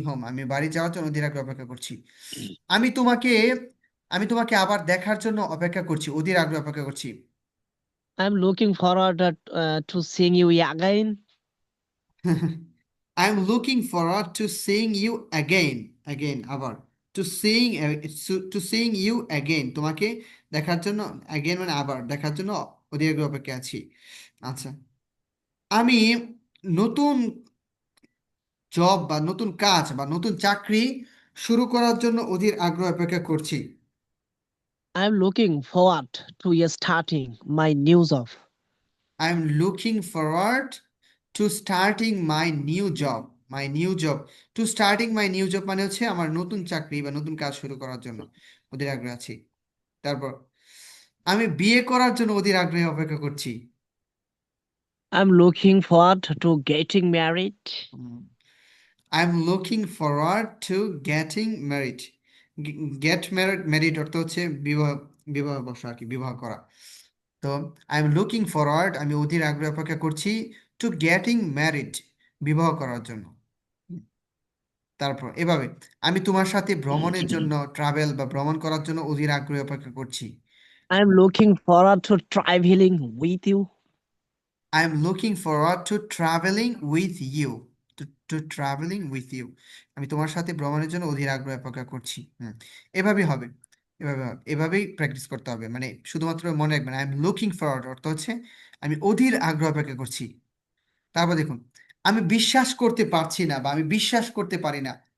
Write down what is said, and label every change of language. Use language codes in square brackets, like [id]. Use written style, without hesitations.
[bn] আমি বাড়ি যাওয়ার জন্য অধীর আগ্রহে অপেক্ষা করছি। আমি তোমাকে আমি তোমাকে আবার দেখার জন্য অপেক্ষা করছি, অধীর আগ্রহে অপেক্ষা করছি। [en] I'm looking forward to seeing you again. I am looking forward to seeing you again [bn] আবার, [en] to seeing you again, [bn] তোমাকে দেখার জন্য, অ্যাগেইন মানে আবার, দেখার জন্য অধীর আগ্রহে অপেক্ষা আছি। আচ্ছা, আমি নতুন জব বা নতুন কাজ বা নতুন চাকরি শুরু করার জন্য অধীর আগ্রহ অপেক্ষা করছি। [en] I'm looking forward to starting my new job. I am looking forward to starting my new job. My new job, to starting my new job [bn] মানে হচ্ছে আমার নতুন চাকরি বা নতুন কাজ শুরু করার জন্য অধীর আগ্রহ আছি। তারপর আমি বিয়ে করার জন্য অধীর আগ্রহে অপেক্ষা করছি। [en] I'm looking forward to getting married. I am looking forward to getting married. Get married, [bn] married অর্থ হচ্ছে বিবাহ, বিবাহ বসা আর কি, বিবাহ করা। তো [en] I am looking forward, [bn] আমি অধীর আগ্রহে অপেক্ষা করছি, [en] to getting married, [bn] বিবাহ করার জন্য। তারপর এভাবে, আমি তোমার সাথে ভ্রমণের জন্য, ট্রাভেল বা ভ্রমণ করার জন্য অধীর আগ্রহে অপেক্ষা করছি। [en] I'm looking forward to traveling with you. I am looking forward to traveling with you. To traveling with you. [bn] আমি তোমার সাথে ভ্রমণের জন্য অধীর আগ্রহে অপেক্ষা করছি। এভাবেই হবে, এভাবেই প্র্যাকটিস করতে হবে। মানে শুধুমাত্র মনে রাখবেন, [en] I am looking forward [bn] অর্থ হচ্ছে আমি অধীর আগ্রহ অপেক্ষা করছি। তারপর দেখুন, আমি বিশ্বাস করতে পারছি না বা আমি বিশ্বাস করতে পারি না।